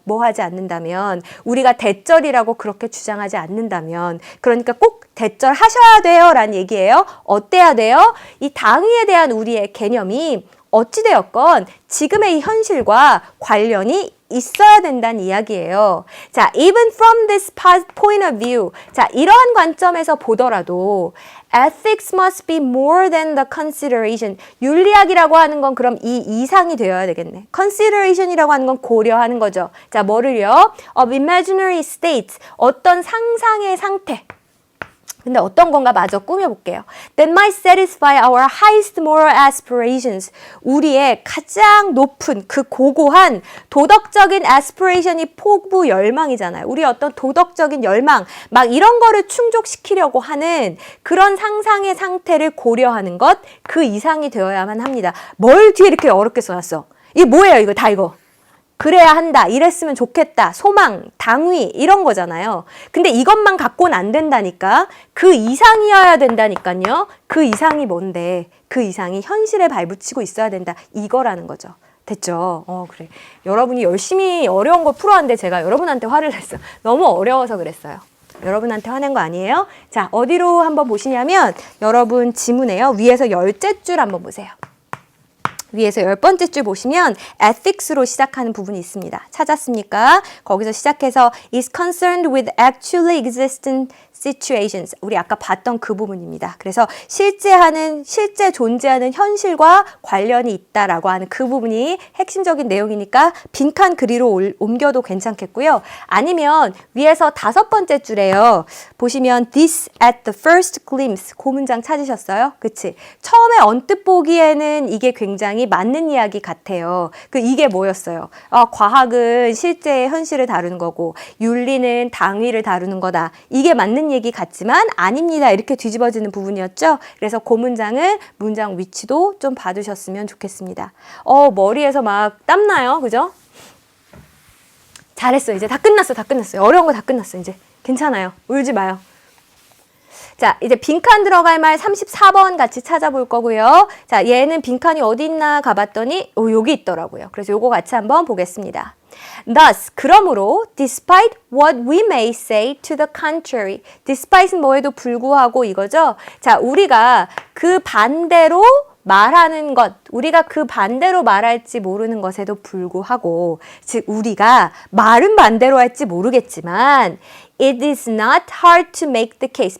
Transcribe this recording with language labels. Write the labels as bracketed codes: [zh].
[ko] 뭐 하지 않는다면, 우리가 대절이라고 그렇게 주장하지 않는다면, 그러니까 꼭 대절 하셔야 돼요 라는 얘기예요. 어때야 돼요? 이 당위에 대한 우리의 개념이 어찌되었건 지금의 이 현실과 관련이 있어야 된다는 이야기예요. [en] 자, even from this point of view. [ko] 자, 이러한 관점에서 보더라도 [en] ethics must be more than the consideration. [ko] 윤리학이라고 하는 건 그럼 이 이상이 되어야 되겠네. consideration이라고 하는 건 고려하는 거죠. 자, 뭐를요? [en] of imaginary states. [ko] 어떤 상상의 상태. 근데 어떤 건가 마저 꾸며볼게요. [en] That might satisfy our highest moral aspirations. [ko] 우리의 가장 높은 그 고고한 도덕적인 aspiration이 포부 열망이잖아요. 우리의 어떤 도덕적인 열망, 막 이런 거를 충족시키려고 하는 그런 상상의 상태를 고려하는 것, 그 이상이 되어야만 합니다. 뭘 뒤에 이렇게 어렵게 써놨어? 이게 뭐예요, 이거 다 이거? 그래야 한다, 이랬으면 좋겠다, 소망, 당위 이런 거잖아요. 근데 이것만 갖고는 안 된다니까. 그 이상이어야 된다니까요. 그 이상이 뭔데? 그 이상이 현실에 발붙이고 있어야 된다. 이거라는 거죠. 됐죠? 그래. 여러분이 열심히 어려운 거 풀어왔는데 제가 여러분한테 화를 냈어요. 너무 어려워서 그랬어요. 여러분한테 화낸 거 아니에요? 자, 어디로 한번 보시냐면 여러분 지문에요. 위에서 10째 줄 한번 보세요. 위에서 10번째 줄 보시면 ethics로 시작하는 부분이 있습니다. 찾았습니까? 거기서 시작해서 [en] is concerned with actually existing situations. [ko] 우리 아까 봤던 그 부분입니다. 그래서 실제 존재하는 현실과 관련이 있다라고 하는 그 부분이 핵심적인 내용이니까 빈칸 그리로 옮겨도 괜찮겠고요. 아니면 위에서 5번째 줄에요. 보시면 [en] this at the first glimpse. [ko] 그 문장 찾으셨어요? 그치? 처음에 언뜻 보기에는 이게 굉장히 맞는 이야기 같아요. 이게 뭐였어요? 과학은 실제 현실을 다루는 거고 윤리는 당위를 다루는 거다. 이게 맞는 얘기 같지만 아닙니다. 이렇게 뒤집어지는 부분이었죠. 그래서 그 문장은 문장 위치도 좀 봐두셨으면 좋겠습니다. 머리에서 막 땀나요. 그죠? 잘했어. 이제 다 끝났어. 어려운 거 다 끝났어. 이제 괜찮아요. 울지 마요. 자, 이제 빈칸 들어갈 말 34번 같이 찾아볼 거고요. 자, 얘는 빈칸이 어디 있나 가봤더니 여기 있더라고요. 그래서 요거 같이 한번 보겠습니다. [en] Thus, [ko] 그러므로 [en] despite what we may say to the contrary. [ko] despite는 뭐에도 불구하고 이거죠. 자, 우리가 그 반대로 말하는 것, 우리가 그 반대로 말할지 모르는 것에도 불구하고, 즉 우리가 말은 반대로 할지 모르겠지만 [en] it is not hard to make the case.